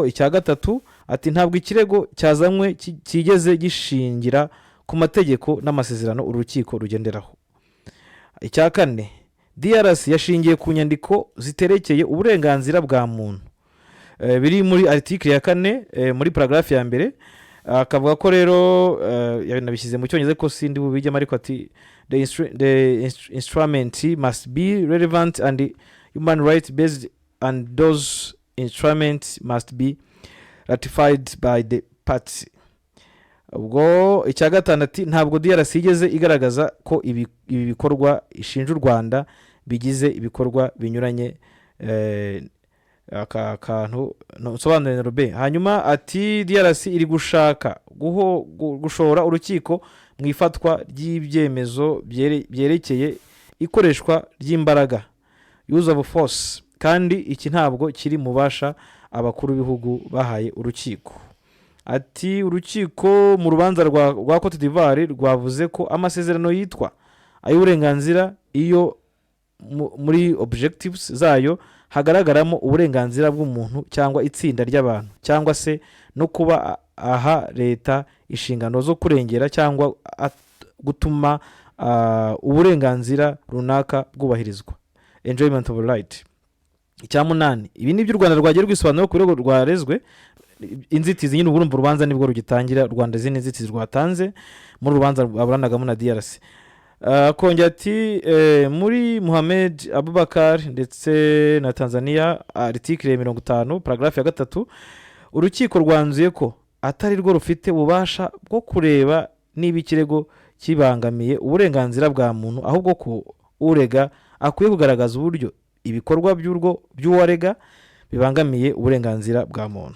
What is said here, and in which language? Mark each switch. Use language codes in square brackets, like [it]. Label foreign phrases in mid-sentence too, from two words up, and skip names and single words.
[rw] Icya gatatu, ati ntabwo ikirego cyazanywe kigeze gishingira ku mategeko n'amasezerano urukiko rugenderaho. Icya kane, DRC yashingiye ku nyandiko ziterekeye uburenganzira bwa muntu biri muri article ya 4 muri paragraph ya mbere. Akavuga ko rero yanabishyize mu cyongereza ko sindi bubijyamo, ariko ati [en] the instrument must be relevant and human rights based, and those instruments must be ratified by the parties. [rw] Ubwo icya gatanu, ati ntabwo DRC igeze igaragaza ko ibi bikorwa ishinja u Rwanda bigize ibikorwa binyuranye. Akantu nsobanurira Robe. Hanyuma ati DRC iri gushaka gushora urukiko mu ifatwa ry'ibyemezo byerekeye ikoreshwa ry'imbaraga, [en] use of force, [rw] kandi iki ntabwo kiri mu basha abakuru b'ibihugu bahaye urukiko. Ati urukiko mu rubanza rwa Cote d'Ivoire rwavuze ko amasezerano yitwa ay'uburenganzira iyo muri objectives zayo hagaragaramo uburenganzira bw'umuntu cyangwa itsinda ry'abantu, cyangwa se no kuba aha leta inshingano zo kurengera cyangwa gutuma uburenganzira runaka bwubahirizwa, [en] enjoyment of right. [rw] Icya munani, ibi ni by'u Rwanda rwagiye rwisobanura ku birego rwarezwe. Inzitizi nyine urumva urubanza nibwo rugitangira, Rwanda zindi nzitizi rwatanze muri rubanza aburanagamo na DRC. Kongera ati muri Mohamed Abubakar ndetse na Tanzania, article 50 paragraph ya 3, urukiko rwanzuye ko atari rwo rufite ububasha bwo kureba niba ikirego kibangamiye uburenganzira bwa muntu, ahubwo ko urega akwiye kugaragaza uburyo ibikorwa by'uwarega bibangamiye uburenganzira bwa muntu.